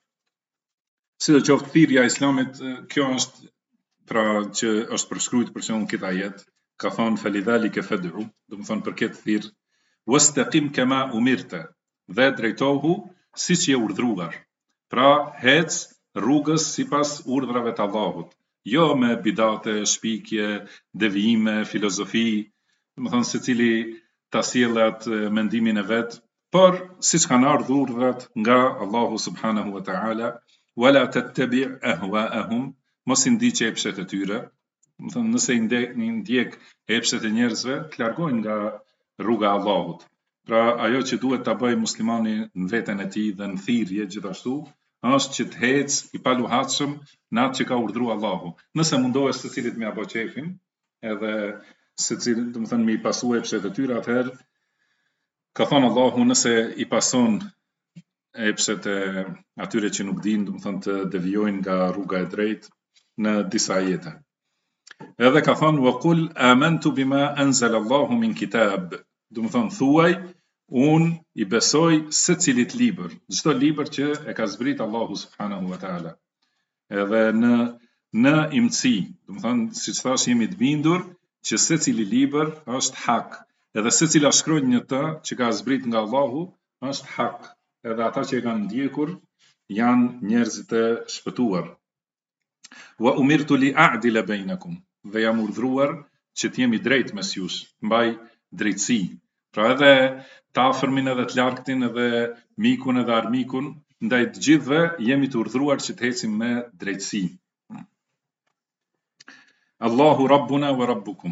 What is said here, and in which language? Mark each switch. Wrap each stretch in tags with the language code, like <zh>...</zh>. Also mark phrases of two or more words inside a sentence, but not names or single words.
<sq>Sidoqoftë thirrja e Islamit, kjo është pra që është përshkruajtur për shembull këtë ajet, ka thënë</sq> <ar>فلذلك فادع,</ar> <sq>domethënë për këtë thirr,</sq> <ar>واستقم كما أمرت,</ar> <sq>dhe drejtohu siç je urdhëruar. Pra hec rrugës sipas urdhrave të Allahut, jo me bidate, shpikje, devijime, filozofi, domethënë secili ta sjellë atë mendimin e vet, por siç kanë ardhur urdhrat nga Allahu</sq> <ar>سبحانه وتعالى, ولا تتبع أهواءهم,</ar> <sq>mos i ndiqë epshet e tyre. Domethënë nëse i ndjek epshet e njerëzve, të largojnë nga rruga e Allahut. Pra ajo që duhet ta bëjë muslimani në veten e tij dhe në thirrje gjithashtu, është që të hecë i paluhatshëm në atë që ka urdhëruar Allahu. Nëse mundohesh secilit me apo qefin, edhe secili, domethënë me i pasu epshet e tyre, atëherë ka thënë Allahu, nëse i pason epshet e atyre që nuk dinë, domethënë të devijojnë nga rruga e drejtë në disa ajete. Edhe ka thënë</sq> <ar>وقل آمنت بما أنزل الله من كتاب,</ar> <sq>domethënë thuaj, unë i besoj secilit libër, çdo libër që e ka zbrit Allahu</sq> <ar>سبحانه وتعالى.</ar> <sq>Edhe në imësi, domethënë siç thash, jemi të bindur që secili libër është hak, edhe secila shkronjë në të që ka zbrit nga Allahu është hak, edhe ata që e kanë ndjekur janë njerëzit e shpëtuar.</sq> <ar>وأمرت لأعدل بينكم,</ar> <sq>dhe jam urdhëruar që të jemi drejt mes jush, mbaj drejtësi. Pra edhe të afërmin edhe të largëtin edhe mikun edhe armikun, ndaj të gjithëve jemi të urdhëruar që të ecim me drejtësi.</sq> <ar>الله ربنا وربكم.</ar>